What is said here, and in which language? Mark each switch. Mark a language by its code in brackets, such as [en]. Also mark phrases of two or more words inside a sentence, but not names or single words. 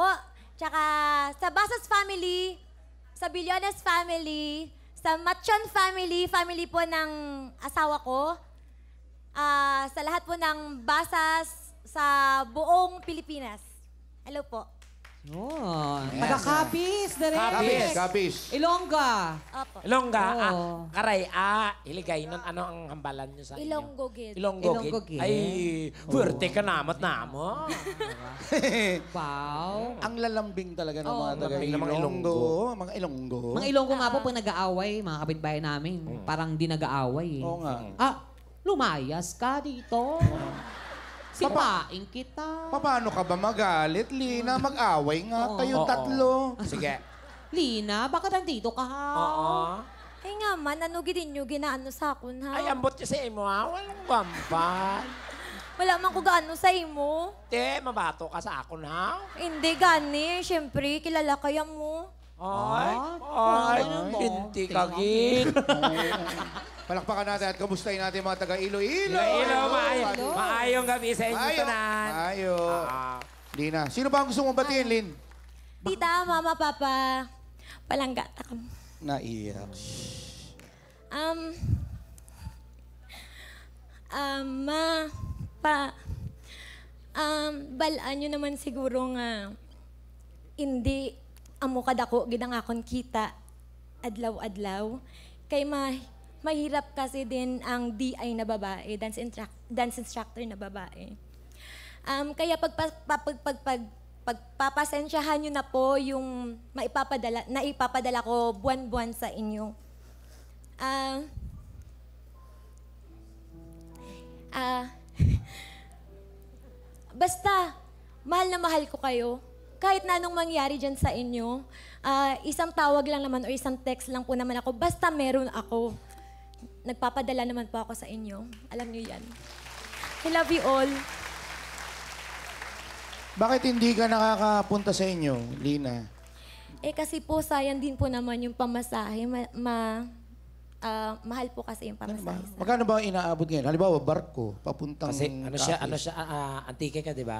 [tl] Tsaka sa Basas family, sa Bilyones family, sa Machon family, family po ng asawa ko. Sa lahat po ng Basas sa buong Pilipinas. Hello po. Yun. Taga-Capiz, direct. Kapis. Ilongga. Opo. Ilongga, Oo. Karay, Iligay. Ano ang hambalan nyo sa inyo? [hil] Ilonggo gid. Ilonggo, Ilonggo, Ay, puwerte ka namot-namo. Wow. [tl] Ang lalambing talaga ng mga taga lambing ng mga Ilonggo. Mga Ilonggo. Mga Ilonggo nga po pag nag-aaway, mga kapitbahay namin, parang di nag-aaway. Oo nga. Lumayas ka dito. Sipain kita. Paano ka ba magalit, Lina? Mag-away nga kayong Oo. tatlo. Sige. Lina, baka nandito ka ha? Oo. [hil] Ay nga man, ano gidin nyo ginaano sa akon ha? Ay, ambot ka sa imo, ha? [tl] Walang gampal. [hil] Wala man ko gaano sa imo. Te, mabato ka sa akon, ha? Hindi gani, syempre, kilala kaya mo. Ay, hindi ka gid. [tl] Palakpakan natin at kamustahin natin mga taga Iloilo. [hil] Iloilo, maayong gabi sa inyo, tanan. Ayo. [tl] Lina, sino ba ang gusto mong batiin, Lin? [hil] Tita, mama, papa, palanggata ka mo. [tl] Naiyak. [hil] Ma, pa, balaan nyo naman siguro nga, hindi amo kadako gidang akon kita adlaw-adlaw. [tl] Kay mahirap kasi din ang DI na babae, [en] dance instructor [tl] na babae. Kaya pagpapasensyahan nyo na po yung naipapadala ko buwan-buwan sa inyo. Basta, mahal na mahal ko kayo. Kahit na anong mangyari dyan sa inyo, isang tawag lang naman o isang text lang po naman ako, basta meron ako. Nagpapadala naman po ako sa inyo. Alam niyo yan. [en] I love you all. [tl] Bakit hindi ka nakakapunta sa inyo, Lina? Kasi po, sayang din po naman yung pamasahe. Mahal po kasi yung pamasahe. Magkano ba ang inaabot ngayon? Halimbawa, barko, papuntang Kasi antike ka, di ba?